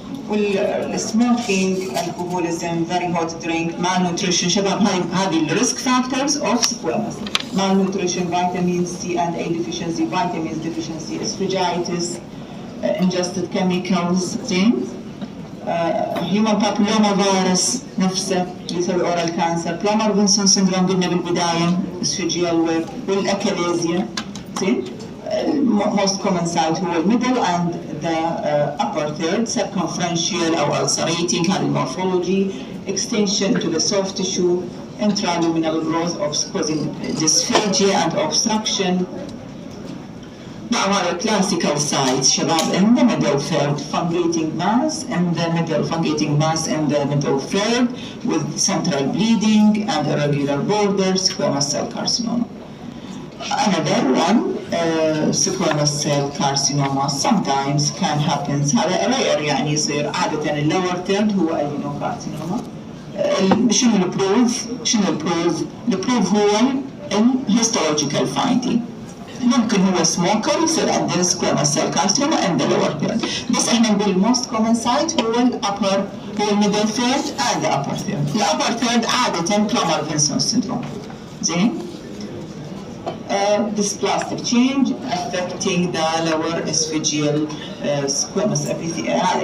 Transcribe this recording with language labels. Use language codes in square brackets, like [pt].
[en] والسموكينج، alcoholism, very hot drink, malnutrition. [ar] شباب هذه الريسك فاكتورز of squamous. [en] Malnutrition, vitamin C and A deficiency, vitamins deficiency, esophagitis, ingested chemicals, زين. human papilloma virus [ar] نفسه اللي يسوي [en] oral cancer, Plummer-Vinson syndrome [ar] قلنا بالبداية, [en] esophageal web, والأكاليزيا, زين. most common site هو middle and the upper third, circumferential أو ulcerating, [ar] هذه [en] morphology, extension to the soft tissue, intraluminal growth of causing dysphagia and obstruction, our classical sites, Shabab, in the middle third, fungating mass, in the middle, fungating mass in the middle third, with central bleeding and irregular borders, squamous cell carcinoma. Another one, squamous cell carcinoma, sometimes can happen. [ar] هذا rare يعني يصير عادة اللور third هو adenocarcinoma. شنو البروف؟ البروف هو الهيستولوجيكال finding. ممكن هو سموكر يصير عنده [en] squamous cell carcinoma in the lower third. [ar] بس احنا نقول [en] most common site هو الupper، هو الميدل third and the upper third. الupper third عادة Plummer-Vinson syndrome. [ar] زين؟ [en] dysplastic change affecting the lower esophageal squamous epithelium.